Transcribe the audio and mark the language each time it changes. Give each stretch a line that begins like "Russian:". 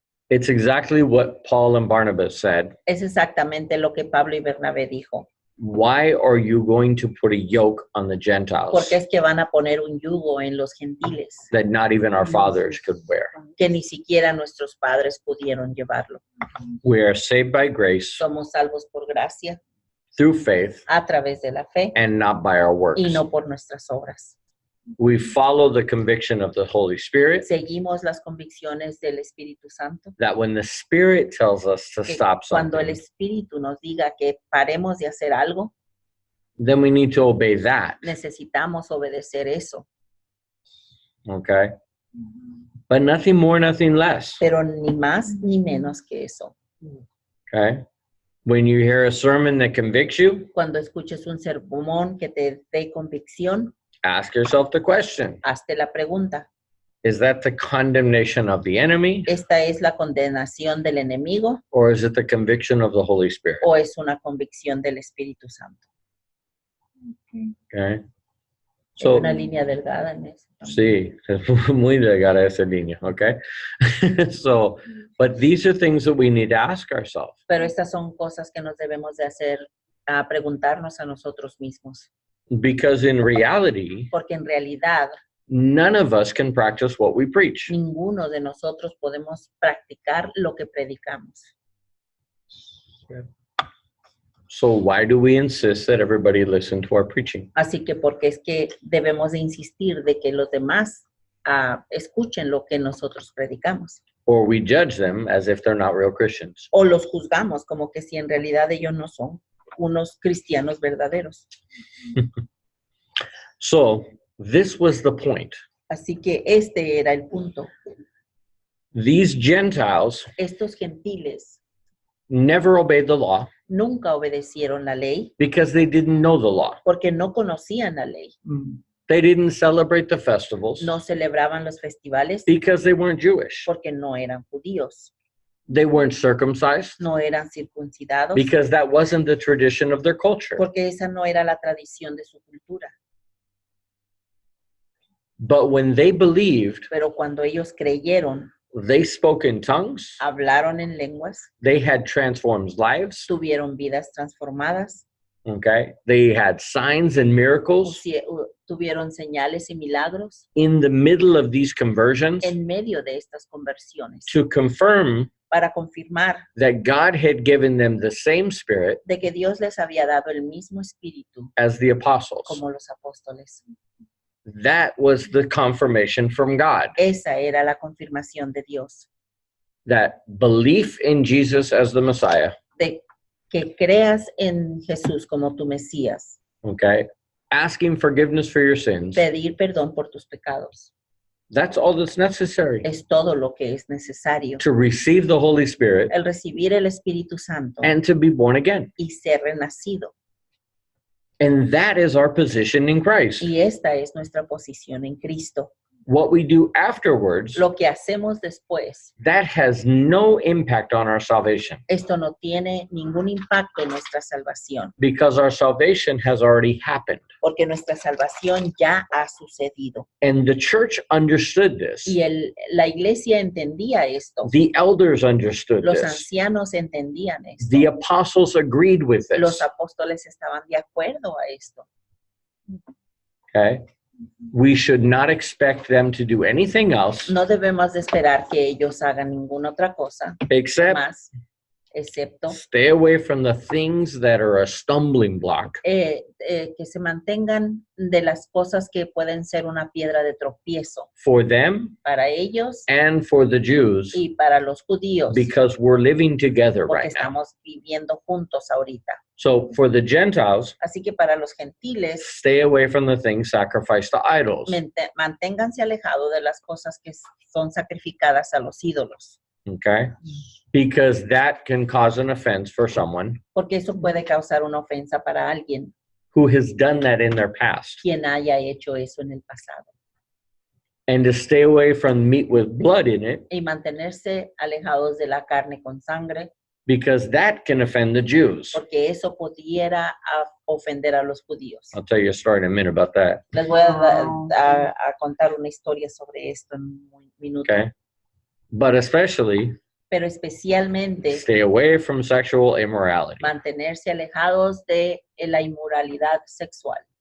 English: It's exactly what Paul and Barnabas said.
Spanish: Es exactamente lo que Pablo y Bernabé dijo.
English: Why are you going to put a yoke on the Gentiles
Spanish: Porque es que van a poner un yugo en los gentiles
English: that not even our fathers could wear?
Spanish: que ni siquiera nuestros padres pudieron llevarlo.
English: We are saved by grace
Spanish: Somos salvos por gracia
English: through faith
Spanish: a través de la fe
English: and not by our works.
Spanish: y no por nuestras obras.
English: We follow the conviction of the Holy Spirit
Spanish: Seguimos las convicciones del Espíritu Santo.
English: that when the Spirit tells us to
Spanish: Que
English: stop
Spanish: cuando el
English: something,
Spanish: Espíritu nos diga que paremos de hacer algo,
English: then we need to obey that.
Spanish: necesitamos obedecer eso,
English: Okay. But nothing more, nothing less.
Spanish: pero ni más ni menos que eso.
English: Okay. When you hear a sermon that convicts you,
Spanish: Cuando escuches un sermón que te dé convicción,
English: ask yourself the question,
Spanish: hazte la pregunta,
English: is that the condemnation of the enemy
Spanish: ¿esta es la condenación del enemigo
English: or is it the conviction of the Holy Spirit?
Spanish: o es una convicción del Espíritu Santo?
English: Okay.
Spanish: Hay
English: So,
Spanish: una línea delgada en eso. sí, muy delgada esa línea, okay?
English: So, but these are things that we need to ask ourselves.
Spanish: Pero estas son cosas que nos debemos de hacer, a preguntarnos a nosotros mismos.
English: Because in reality,
Spanish: Porque en realidad
English: none of us can practice what we preach.
Spanish: ninguno de nosotros podemos practicar lo que predicamos.
English: So why do we insist that everybody listen to our preaching?
Spanish: Así que porque es que debemos de insistir de que los demás escuchen lo que nosotros predicamos.
English: Or we judge them as if they're not real Christians.
Spanish: O los juzgamos como que si en realidad ellos no son unos cristianos verdaderos.
English: So this was the point.
Spanish: Así que este era el punto.
English: These Gentiles
Spanish: Estos gentiles
English: never obeyed the law
Spanish: nunca obedecieron la ley
English: because they didn't know the law.
Spanish: porque no conocían la ley.
English: They didn't celebrate the festivals
Spanish: No celebraban los festivales
English: because they weren't Jewish.
Spanish: porque no eran judíos.
English: They weren't circumcised
Spanish: No eran circuncidados
English: because that wasn't the tradition of their culture.
Spanish: porque esa no era la tradición de su cultura.
English: But when they believed,
Spanish: Pero cuando ellos creyeron,
English: they spoke in tongues,
Spanish: hablaron en lenguas,
English: they had transformed lives,
Spanish: tuvieron vidas transformadas,
English: okay? They had signs and miracles.
Spanish: tuvieron señales y milagros
English: In the middle of these conversions
Spanish: en medio de estas conversiones
English: to confirm
Spanish: para confirmar
English: that God had given them the same spirit
Spanish: de que Dios les había dado el mismo espíritu
English: as the apostles.
Spanish: como los apóstoles.
English: That was the confirmation from God.
Spanish: Esa era la confirmación de Dios,
English: That belief in Jesus as the Messiah,
Spanish: de que creas en Jesús como tu Mesías,
English: okay? Asking forgiveness for your sins,
Spanish: pedir perdón por tus pecados,
English: That's all that's necessary.
Spanish: Es todo lo que es necesario.
English: To receive the Holy Spirit.
Spanish: El recibir el Espíritu Santo.
English: And to be born again.
Spanish: Y ser renacido.
English: And that is our position in Christ.
Spanish: Y esta es nuestra posición en Cristo.
English: What we do afterwards,
Spanish: lo que hacemos después,
English: that has no impact on our salvation.
Spanish: Esto no tiene ningún impacto en nuestra salvación.
English: Because our salvation has already happened.
Spanish: Porque nuestra salvación ya ha sucedido.
English: And the church understood this.
Spanish: Y la iglesia entendía esto.
English: The elders understood
Spanish: Los
English: this.
Spanish: ancianos entendían esto.
English: The apostles agreed with this.
Spanish: Los apóstoles estaban de acuerdo a esto.
English: Okay. We should not expect them to do anything else.
Spanish: No debemos de esperar que ellos hagan ninguna otra cosa excepto
English: stay away from the things that are a stumbling block.
Spanish: Que se mantengan de las cosas que pueden ser una piedra de tropiezo.
English: For them,
Spanish: para ellos,
English: and for the Jews,
Spanish: y para los judíos,
English: because we're living together
Spanish: porque
English: right now.
Spanish: Estamos viviendo juntos ahorita.
English: So for the Gentiles,
Spanish: así que para los gentiles,
English: stay away from the things sacrificed to idols.
Spanish: Manténganse alejados de las cosas que son sacrificadas a los ídolos.
English: Okay? Because that can cause an offense for someone.
Spanish: Porque eso puede causar una ofensa para alguien.
English: Who has done that in their past.
Spanish: Quien haya hecho eso en el pasado.
English: And to stay away from meat with blood in it.
Spanish: Y mantenerse alejados de la carne con sangre.
English: Because that can offend the Jews.
Spanish: Porque eso pudiera ofender a los judíos.
English: I'll tell you a story in a minute about that.
Spanish: Les voy a contar una historia sobre esto en un minuto.
English: Okay. But especially,
Spanish: pero especialmente,
English: stay away from sexual immorality.
Spanish: Mantenerse alejados de la inmoralidad sexual.